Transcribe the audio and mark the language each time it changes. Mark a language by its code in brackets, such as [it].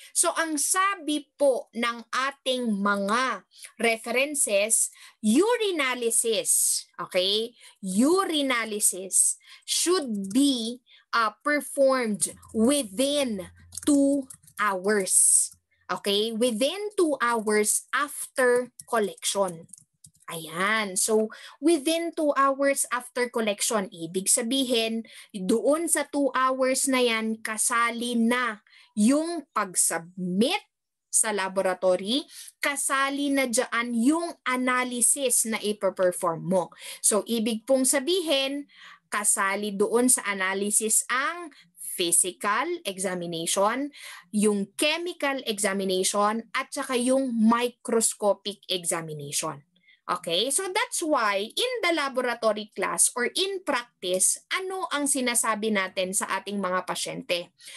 [tl] So, ang sabi po ng ating mga references, urinalysis, okay? [en] Urinalysis should be performed within 2 hours. Okay? Within 2 hours after collection. [tl] Ayan. So, [en] within 2 hours after collection, [tl] ibig sabihin, doon sa 2 hours na yan, kasali na yung pag-submit sa laboratory, kasali na dyan yung analysis na ipaperform mo. So, ibig pong sabihin, kasali doon sa analysis ang physical examination, yung chemical examination, at saka yung microscopic examination. [en] Okay, so that's why in the laboratory class or in practice, [tl] ano ang sinasabi natin sa ating mga pasyente?